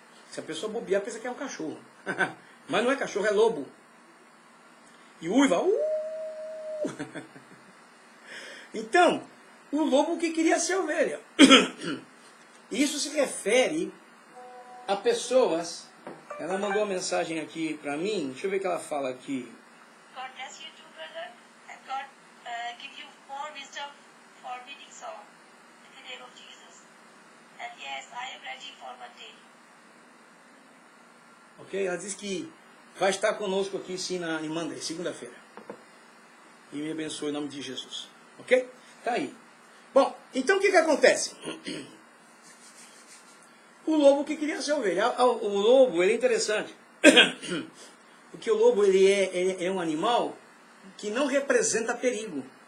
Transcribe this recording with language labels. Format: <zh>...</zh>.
<pt>Se a pessoa bobear, pensa que é um cachorro. Mas não é cachorro, é lobo. E uiva. Então, o lobo que queria ser ovelha. Isso se refere a pessoas. Ela mandou uma mensagem aqui para mim. Deixa eu ver o que ela fala aqui.</pt> <en>God bless you too, brother. And God give you more wisdom for meeting Saul. In the name of Jesus. And yes, I am ready for Monday. Ok?</en> <pt>Ela diz que vai estar conosco aqui sim em Monday, segunda-feira. E me abençoe em nome de Jesus. Ok? Tá aí. Bom, então o que acontece? O lobo que queria ser ovelha. O lobo, ele é interessante. Porque o lobo, ele é um animal que não representa perigo.</pt>